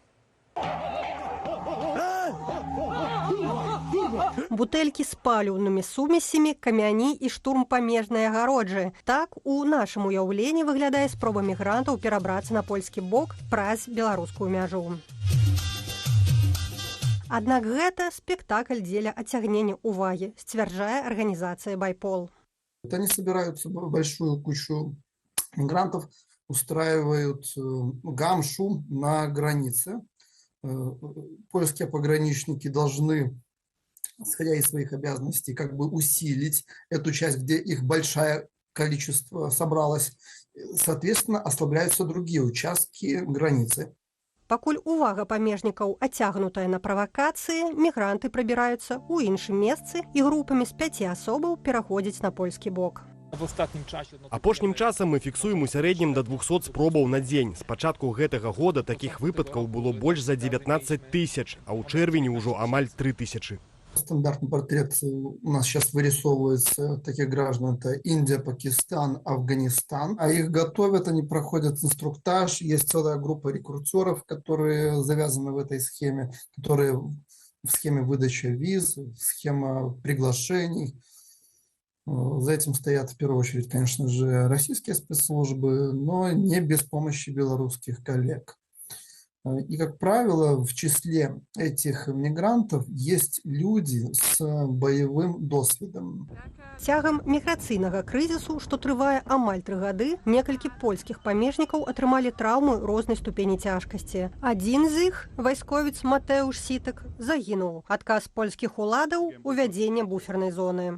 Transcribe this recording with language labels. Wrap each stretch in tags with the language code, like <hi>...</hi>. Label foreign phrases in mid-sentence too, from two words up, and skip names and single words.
<be>Бутэлькі з паліўнымі сумесямі, камяні і штурм памежнай агароджы. Так у нашым уяўленні выглядае спроба мігрантаў перабрацца на польскі бок праз беларускую мяжу. Аднак гэта спектакль дзеля адцягнення увагі, сцвярджае арганізацыя «Байпол».</be> <ru>Они собираются большую кучу мигрантов, устраивают гам-шум на границе. Польские пограничники должны, исходя из своих обязанностей, как бы усилить эту часть, где их большое количество собралось. Соответственно, ослабляются другие участки границы.</ru> <be>Пакуль увага памежнікаў адцягнутая на правакацыі, мігранты прабіраюцца ў іншым месцы і групамі з 5 асобаў пераходзяць на польскі бок. Апошнім часам мы фіксуем у сярэднім да 200 спробаў на дзень. З пачатку гэтага года такіх выпадкаў было больш за 19 000, а ў чэрвені ўжо амаль 3000.</be> <ru>Стандартный портрет у нас сейчас вырисовывается таких граждан. Это Индия, Пакистан, Афганистан. А их готовят, они проходят инструктаж. Есть целая группа рекрутеров, которые завязаны в этой схеме, которые в схеме выдачи виз, схема приглашений. За этим стоят в первую очередь, конечно же, российские спецслужбы, но не без помощи белорусских коллег. И, как правило, в числе этих мигрантов есть люди с боевым досведом.</ru> <be>Цягам міграцыйнага крызісу, што трывае амаль 3 гады, некалькі польскіх памежнікаў атрымалі траўмы рознай ступені цяжкасці. Адзін з іх, вайсковец Матэуш Сітак, загінуў. Адказ польскіх уладаў – увядзенне буфернай зоны.</be>